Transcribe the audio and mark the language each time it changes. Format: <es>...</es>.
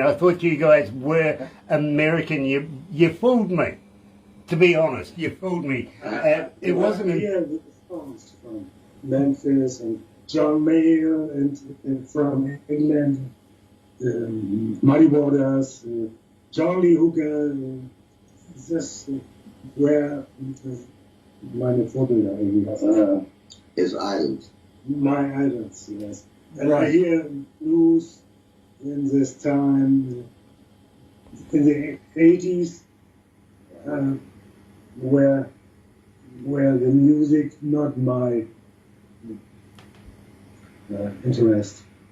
<en>I thought you guys were American. You fooled me, to be honest. You fooled me. It wasn't. Here the songs from Memphis and John Mayer and from England, Muddy Waters, John Lee Hooker.</en> <de>Das where meine Vorbilder irgendwie.</de> <en>His island. My idols, yes. And Right. I hear blues in this time, in the 80s, where the music not my interest.</en>